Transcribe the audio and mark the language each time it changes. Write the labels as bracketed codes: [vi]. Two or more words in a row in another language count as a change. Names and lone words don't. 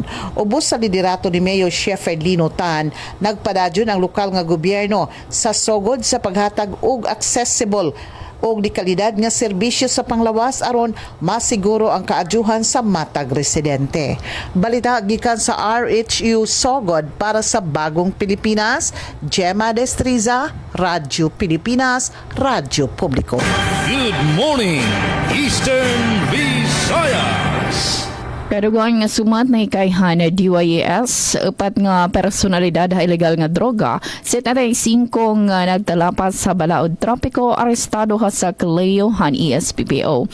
[ceb] Ubos sa liderato ni Mayor Shepherd Lino Tan, nagpadadyon ang lokal nga gobyerno sa sugod sa paghatag og accessible og di kalidad nga serbisyo sa panglawas aron masiguro ang kaadyuhan sa matag residente. Balita gikan sa RHU Sogod para sa Bagong Pilipinas, Gemma Destriza, Radyo Pilipinas, Radyo Publiko. [en] Good morning, Eastern Visayas. [war] Kadugang nga sumat na ikayhan na DYES, upat nga personalidad ha ilegal nga droga, sa tatay 5 nga nagtalapas sa Balaod Tropiko, arestado ha sa Cleo han ESPPO.